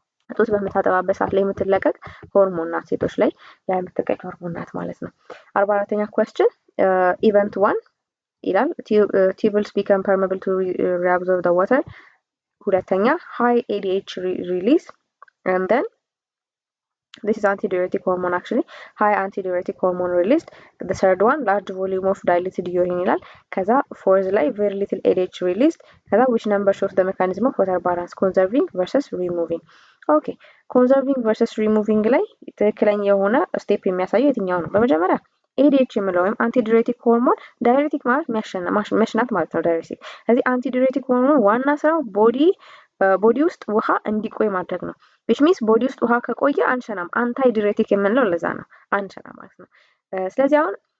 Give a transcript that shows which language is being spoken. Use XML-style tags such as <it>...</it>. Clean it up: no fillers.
<am>ጡት በምታጠባበት ሰዓት ላይ የምትለቀቅ ሆርሞን ናት። ሴቶች ላይ የምትለቀቅ ሆርሞን ናት ማለት ነው።</am> <en>44ኛ question</en> <am>ኢቨንት 1 ይላል</am> <en>tubules become permeable to reabsorb the water። ሁለተኛ high ADH release and then this is antidiuretic hormone actually high antidiuretic hormone released. The third one large volume of diluted urine</en> <am>ይላል። ከዛ</am> <en>fourth ላይ very little ADH released።</en> <am>ከዛ</am> <en>which number shows the mechanism of water balance conserving versus removing።</en> <am>ኦኬ ኮንዘርቪንግ ቨርሰስ ሪሙቪንግ ላይ ትክክለኛ የሆነ ስቴፕ የሚያሳየው የትኛው ነው? በመጀመሪያ ኤዲኤች የምለው ወይም አንቲዲዩሬቲክ ሆርሞን ዳይሬቲክ ማለት መሽናት ማለት ነው ዳይሬቲክ። ስለዚህ አንቲዲዩሬቲክ ሆርሞን ዋና ስራው ቦዲ ውስጥ ውሃ እንዲቆይ ማድረግ ነው።</am> <en>which means</en> <am>ቦዲ ውስጥ ውሃ ከቆየ አንሸናም። አንታይ ዲዩሬቲክ የምንለው ለዛ ነው አንሸና ማለት ነው። ስለዚህ አሁን</am>